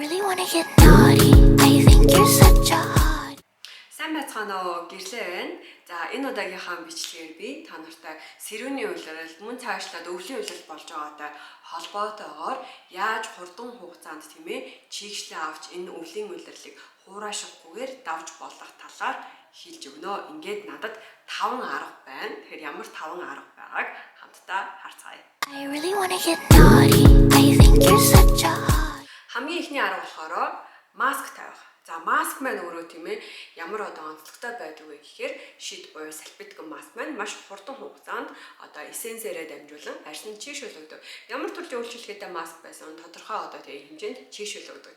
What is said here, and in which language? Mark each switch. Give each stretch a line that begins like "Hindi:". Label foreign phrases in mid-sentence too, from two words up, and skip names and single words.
English: wanna get naughty. I think you're such a hot.
Mongolian: Сайн байцгаана уу, гэрлээ байна. За энэ удаагийнхаа бичлэгээр би та нартай сэрүүний улирал мөн цаашлаад өвлийн улирал болж байгаатай холбоотойгоор яаж хурдан хугацаанд чийгшлээ авч энэ өвлийн улирлыг хураашихгүйгээр давж болох талаар хэлж өгнө. Ингээд надад 5 арга байна. Тэгэхээр ямар 5 арга байгааг хамтдаа харцгаая.
English: I really wanna get naughty. I think you're such a hot.
Mongolian: Хамгийн ихний арга болохоор маск тавих. За маск маань өөрөө ямар онцлогтой байдаг вэ гэхээр шид буюу салфетик маск маань маш хурдан хугацаанд эссенсээрээ дамжуулан арьсанд чийшүүлэгдэг. Ямар төрлийн үйлчилгээтэй маск байсан тодорхой хэмжээнд чийшүүлэгдэг.